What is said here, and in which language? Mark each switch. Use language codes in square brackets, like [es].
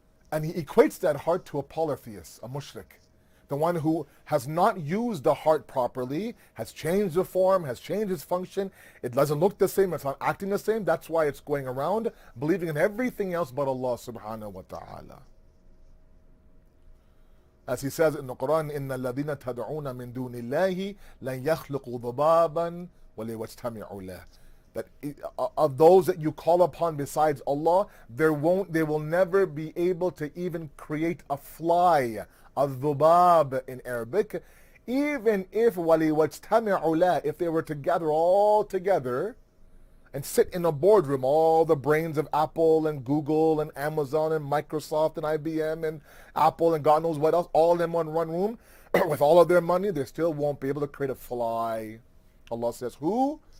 [en] And he equates that heart to a polytheist, a mushrik. The one who has not used the heart properly, has changed the form, has changed its function. It doesn't look the same, it's not acting the same. That's why it's going around believing in everything else but Allah subhanahu wa ta'ala. As he says in the Quran, [ar] إِنَّ الَّذِينَ تَدْعُونَ مِن دُونِ اللَّهِ لَن يَخْلُقُوا ذُبَابًا وَلَيَجْتَمِعُوا لَهُ. [en] That of those that you call upon besides Allah, they will never be able to even create a fly, a dhubab in Arabic, even if [ar] وَلِيَجْتَمِعُوا لَهُ, [en] if they were to gather all together and sit in a boardroom, all the brains of Apple and Google and Amazon and Microsoft and IBM and Apple and God knows what else, all of them in one room, with all of their money, they still won't be able to create a fly. Allah says, who?